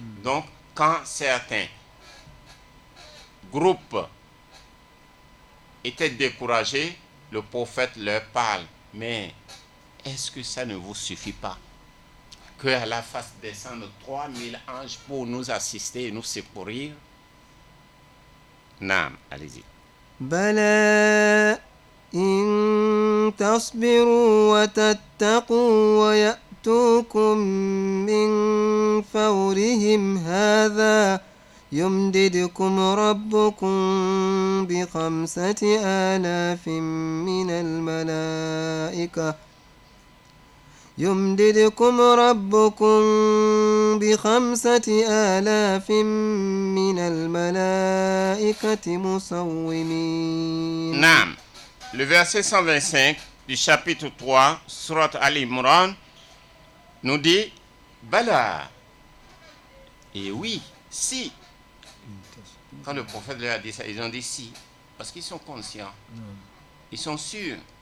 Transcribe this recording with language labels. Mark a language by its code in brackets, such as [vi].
[fr] Donc, quand certains groupes étaient découragés, le prophète leur parle. Mais est-ce que ça ne vous suffit pas? Que Allah fasse descendre 3000 anges pour nous assister et nous secourir? Naam, allez-y. [ar] بلى إن تصبروا وتتقوا ويأتوكم من فورهم هذا يمددكم ربكم ب5,000 من الملائكة يمددكم ربكم ب5,000 من الملائكة مسومين. Naam. [fr] Le verset 125 du chapitre 3, Surat Al-Imran, nous dit Bala. Et oui, si. Quand le prophète leur a dit ça, ils ont dit si. Parce qu'ils sont conscients. Ils sont sûrs.